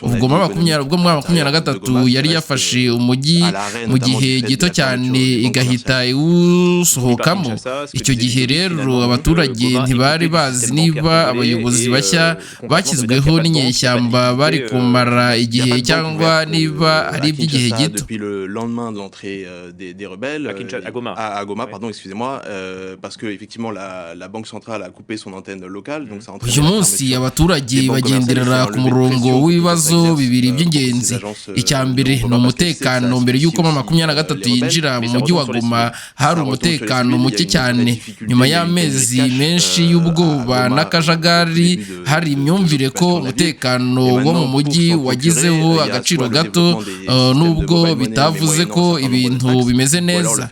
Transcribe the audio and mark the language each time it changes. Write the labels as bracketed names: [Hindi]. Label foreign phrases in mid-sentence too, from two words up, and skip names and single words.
[Kinyarwanda] ubwo M23 yari yafashe umujyi mu gihe gito cyane igahita iwusohokamo. Icyo gihe rero abaturage ntibari bazi niba abayobozi bashya bashyizweho n'inyeshyamba bari kumara igihe cyangwa niba ari iby'igihe gito. [French] Depuis le lendemain de l'entrée des rebelles à Goma, pardon, excusez-moi, parce que effectivement la banque centrale a coupé son antenne locale, donc ça entraîne. [Kinyarwanda] Uyu munsi abaturage bagenderera ku murongo w'ibibazo bibiri by'ingenzi. Icya mbere ni umutekano. Mbere y'uko M23 yinjira mu mujyi wa Goma hari umutekano muke cyane. Nyuma y'amezi menshi y'ubwoba n'akajagari hari imyumvire ko umutekano wo mu mujyi wagizeho agaciro gato, nubwo bitavuze ko ibintu bimeze neza.